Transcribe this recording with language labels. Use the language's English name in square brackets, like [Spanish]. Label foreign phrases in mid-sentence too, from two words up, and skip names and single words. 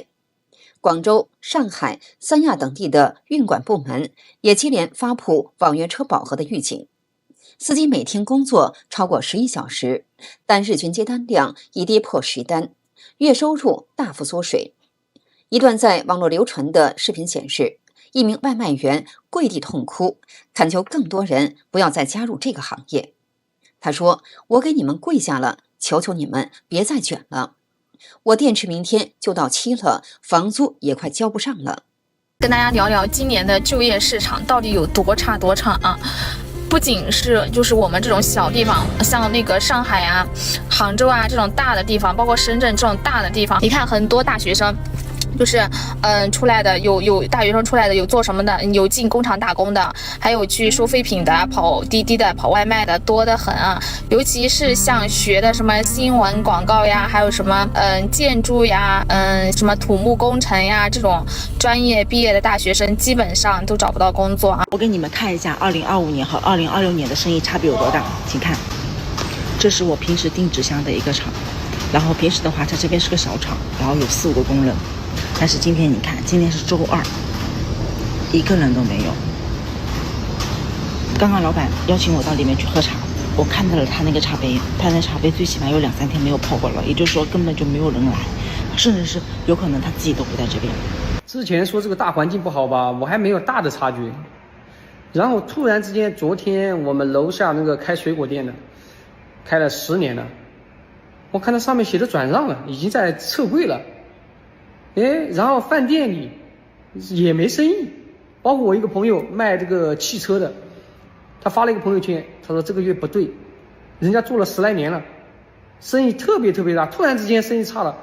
[Chinese] 廣州、上海、三亞等地的運管部門也接連發布網約車飽和的預警，司機每天工作超過11小時，但日均接單量已跌破10單，月收入大幅縮水。一段在網絡流傳的視頻顯示，一名外賣員跪地痛哭，懇求更多人不要再加入這個行業。他說：“我給你們跪下了，求求你們別再捲了。我電池明天就到期了，房租也快交不上了。” 跟大家聊聊今年的就業市场到底有多差啊！不僅是就是我们這種小地方，像那個上海啊、杭州啊這種大的地方，包括深圳這種大的地方，你看很多大學生。就是出來的有大學生出來的，有做什麼的，有進工廠打工的，還有去收廢品的，跑滴滴的，跑外賣的，多得很啊。尤其是像學的什麼新聞廣告呀，還有什麼建築呀，什麼土木工程呀，這種專業畢業的大學生基本上都找不到工作啊。我給你們看一下2025年和2026年的生意差別有多大，請看，這是我平時訂紙箱的一個廠，然後平時的話它這邊是個小廠，然後有4、5個工人。但是今天你看，今天是週2，一個人都沒有。剛剛老闆邀請我到裡面去喝茶，我看到了他那個茶杯，他那茶杯最起碼有2、3天沒有泡過了，也就是說根本就沒有人來，甚至是有可能他自己都不在這邊。之前说这个大環境不好吧，我還沒有大的察覺。然後突然之間，昨天我們樓下那個開水果店的，開了10年了，我看到上面寫着轉讓了，已經在撤櫃了。然後飯店裡也沒生意，包括我一個朋友賣這個汽車的，他發了一個朋友圈，他說這個月不對，人家做了10來年了，生意特別特別大，突然之間生意差了。